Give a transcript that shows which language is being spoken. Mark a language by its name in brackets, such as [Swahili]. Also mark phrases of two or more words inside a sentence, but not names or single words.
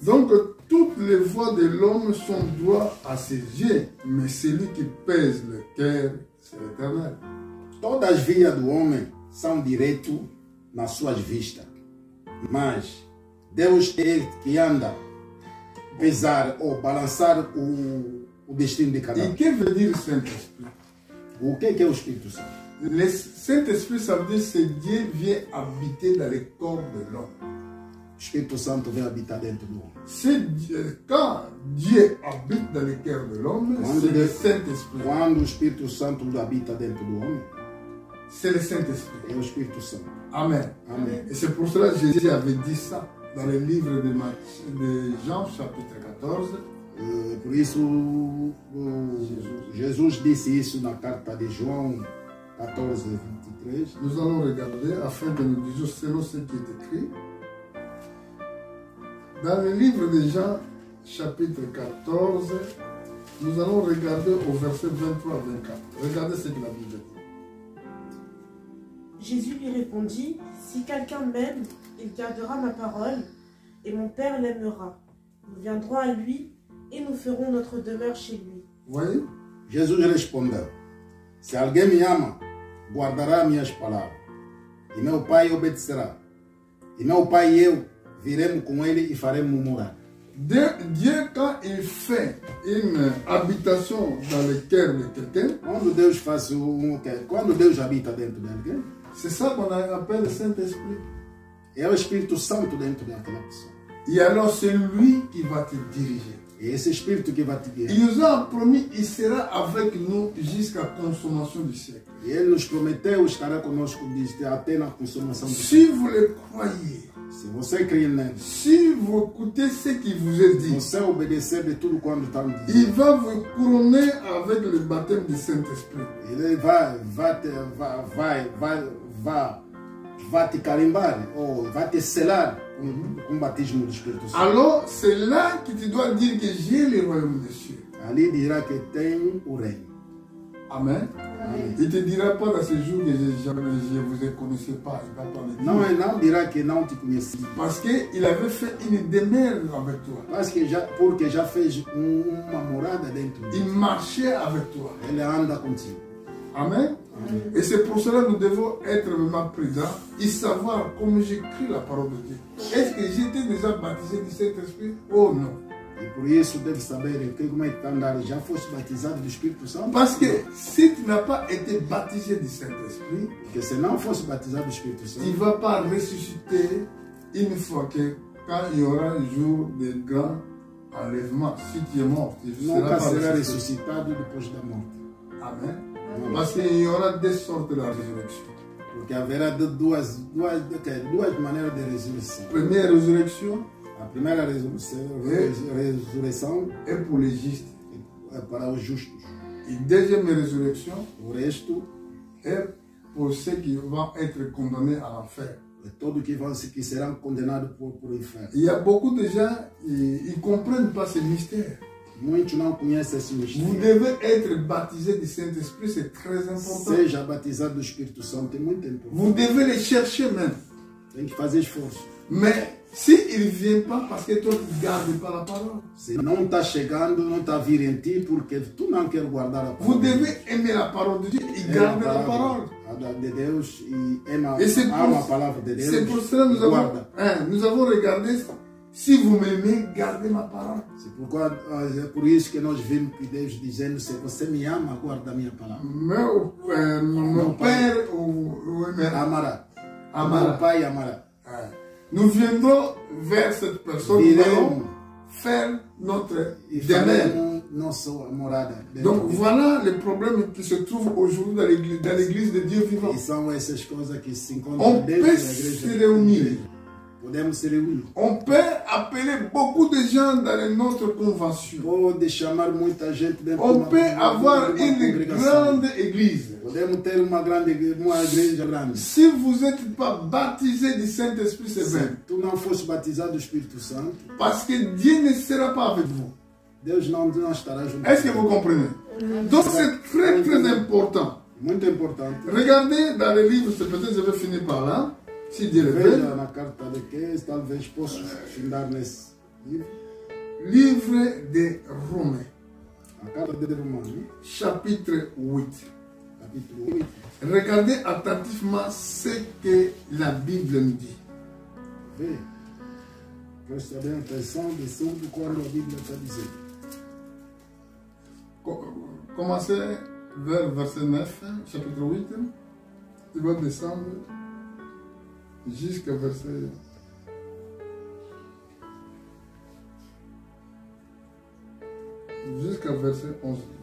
[French] Donc, toutes les voies de l'homme sont droites à ses yeux, mais celui qui pèse le cœur, c'est l'Éternel. [Portuguese] Todas as vias do homem são direito nas suas vistas, mas Deus é que anda pesar ou balançar o destino de cada um. [French] Et que veut dire Saint-Esprit? [Portuguese] O que é o Espírito Santo? [French] Le Saint-Esprit, ça veut dire que Dieu vient habiter dans le corps de l'homme. [Portuguese] O Espírito Santo vem habitar dentro do homem. [French] Quand Dieu habite dans le cœur de l'homme, c'est le Saint-Esprit. [Portuguese] Quando o Espírito Santo habita dentro do homem, [French] c'est le Saint-Esprit. [Portuguese] é o Espírito Santo. [French] Amen. [Portuguese] Amém. [French] Et c'est pour cela que Jésus avait dit ça dans le livre de Jean, chapitre 14. [Portuguese] Por isso, Jesus disse isso na carta de João 14, 23. [French] Nous allons regarder afin de nous dire selon ce qui est écrit. Dans le livre de Jean, chapitre 14, nous allons regarder au verset 23 à 24. Regardez ce que la Bible dit. Jésus lui répondit, si quelqu'un m'aime, il gardera ma parole, et mon Père l'aimera. Nous viendrons à lui, et nous ferons notre demeure chez lui. Vous voyez? [Portuguese] Jesus respondeu, se alguém me ama, guardará minhas palavras, e meu Pai obedecerá. E meu Pai e eu viremos com ele e faremos morar. [French] Dieu, quand il fait une habitation dans le cœur de quelqu'un, [Portuguese] quando Deus habita dentro de alguém, [French] c'est ça qu'on appelle le Saint-Esprit. [Portuguese] É o Espírito Santo dentro daquela pessoa. [French] Et alors c'est lui qui va te diriger. [Portuguese] É esse Espírito que vai te guiar. [French] Il nous a promis, il sera avec nous jusqu'à la consommation du siècle. [Portuguese] E ele nos prometeu estará conosco até na consumação do [French] Si [Portuguese] século. [French] vous le croyez, [Portuguese] Se você crê nele, [French] si vous écoutez ce qui vous est dit, [Portuguese] você obedecer de tudo quando está me [French] il [Portuguese] dizendo, [French] va vous couronner avec le baptême du Saint-Esprit. [Portuguese] ele vai te carimbar, ou vai te selar com o batismo do Espírito Santo. [French] Alors c'est là que tu dois dire que j'ai le royaume des cieux. [Portuguese] Ali dirá que tem o reino. [French] Amen. [Portuguese] Amém. [French] Il ne te dira pas dans ce jour que je ne vous connaissais pas. Il va pas le dire. [Portuguese] Não dirá que não te conheci, [French] Parce qu'il avait fait une demeure avec toi. [Portuguese] porque já fez uma morada dentro de [French] Il [Portuguese] ti. [French] marchait avec toi. [Portuguese] Ele anda contigo. [French] Amen. Et c'est pour cela que nous devons être vraiment présents et savoir comment j'écris la parole de Dieu. Est-ce que j'étais déjà baptisé du Saint-Esprit? Oh non. [Portuguese] E por isso deve saber como é que está andando. Já foste batizado do Espírito Santo? [French] Parce que si tu n'as pas été baptisé du Saint-Esprit, [Portuguese] Porque se não fosse batizado do Espírito [French] tu [Portuguese] Santo, [French] ne vas pas ressusciter une fois que quand il y aura un jour de grand enlèvement. Si tu es mort, tu ne seras [Portuguese] nunca [French] pas [Portuguese] será [French] ressuscité. [Portuguese] ressuscitado depois da morte. [French] Amen. Parce qu'il y aura deux sortes de la résurrection. [Portuguese] Porque haverá duas maneiras de ressurreição. [French] Première résurrection [Portuguese] A primeira ressurreição [French] est pour les justes. [Portuguese] é para os justos. [French] Et deuxième résurrection [Portuguese] O resto [French] est pour ceux qui vont être condamnés à l'enfer. [Portuguese] é todos que serão condenados por inferno. [French] Il y a beaucoup de gens, ils ne comprennent pas ce mystère. [Portuguese] Muitos não conhecem esse [French] Vous [Portuguese] mistério. [French] devez être baptisé du Saint-Esprit, c'est très important. [Portuguese] Seja batizado do Espírito Santo, é muito importante. [French] Vous devez le chercher même. [Portuguese] Tem que fazer esforço. [French] Mais S'il ne vient pas parce que toi tu ne gardes pas la parole. [Portuguese] Se não está chegando, não está a vir em ti porque tu não quer guardar a [French] Vous [Portuguese] palavra. [French] devez aimer la parole de Dieu et garder la parole. [Portuguese] De Deus e ama [French] Et [Portuguese] a palavra de Deus. [French] c'est pour cela que nous avons regardé. Si vous m'aimez, gardez ma parole. [Portuguese] É por isso que nós vimos que Deus dizendo: se você me ama, guarda a minha palavra. [French] Mon père ou [Portuguese] Amará. Amara. Meu pai amará. [French] Nous viendrons vers cette personne. Nous allons faire notre demeure. [Portuguese] Nossa morada. [French] Donc voilà les problèmes qui se trouvent aujourd'hui dans l'église de Dieu vivant. [Portuguese] E são essas coisas que se encontram [French] On [Portuguese] dentro [French] peut [Portuguese] da igreja. [French] se réunir. [Portuguese] Podemos se reunir. [French] On peut appeler beaucoup de gens dans notre convention. [Portuguese] Pode chamar muita gente dentro [French] On [Portuguese] de uma, [French] peut avoir [Portuguese] uma [French] une [Portuguese] congregação. [French] grande église. [Portuguese] Podemos ter uma igreja grande. [French] Si vous n'êtes pas baptisé du Saint-Esprit, c'est [Portuguese] Se [French] vrai. [Portuguese] tu não fosse batizado do Espírito Santo, [French] Parce que Dieu ne sera pas avec vous. [Portuguese] Deus não estará junto. [French] Est-ce que vous comprenez? Donc c'est très très important. [Portuguese] Muito importante. [French] Regardez dans le livre, peut-être je vais finir par là. Si Dieu le veut. [Portuguese] Veja na carta de que talvez possa findar nesse livro. [French] Livre de Romains, [Portuguese] A carta de Romanos, [French] chapitre 8. [Portuguese] capítulo 8. [French] Regardez attentivement ce que la Bible nous dit. [Portuguese] Vê. Presta bem atenção de tudo quando a Bíblia está dizendo. [French] Commencez vers verset 9, chapitre 8. Tu vas descendre jusqu'à verset... Jusqu'à verset 11.